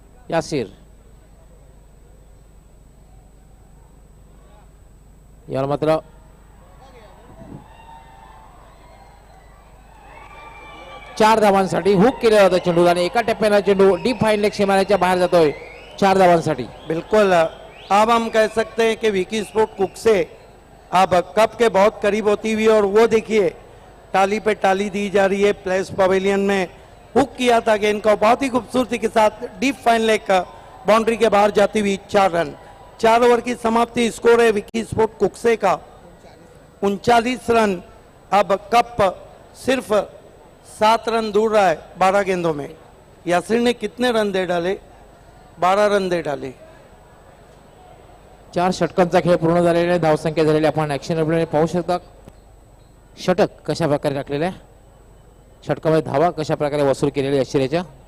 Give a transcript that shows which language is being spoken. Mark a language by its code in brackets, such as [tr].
[mr] यासिर याला मात्र चार धावांसाठी हुक केला होता चेंडू आणि एका टप्प्याला चेंडू डीप फाईन लेग सीमारेच्या बाहेर जातोय 4 धावांसाठी. [hi] बिल्कुल अब हम कह सकते हैं कि विकी स्पोर्ट कुक्से अब कप के बहुत करीब होती हुई, और वो देखिए टाली पे टाली दी जा रही है. प्लेस पवेलियन में हुक किया था गेंद को बहुत ही खूबसूरती के साथ, डीप फाइन लेग बाउंड्री के बाहर जाती हुई 4 रन. 4 ओवर की समाप्ति. स्कोर है विकी स्पोर्ट कुक्से का 39 रन. अब कप सिर्फ 7 रन दूर रहा है 12 गेंदों में. यासिर ने कितने रन दे डाले? 12 रन दे डाले. [mr] 4 षटकांचा खेळ पूर्ण झालेला आहे. धावसंख्या झालेली आपण ऍक्शन रिप्ले पाहू शकता. षटक कशा प्रकारे टाकलेले आहे, षटकामध्ये धावा कशा प्रकारे वसूल केलेल्या आश्चर्याच्या.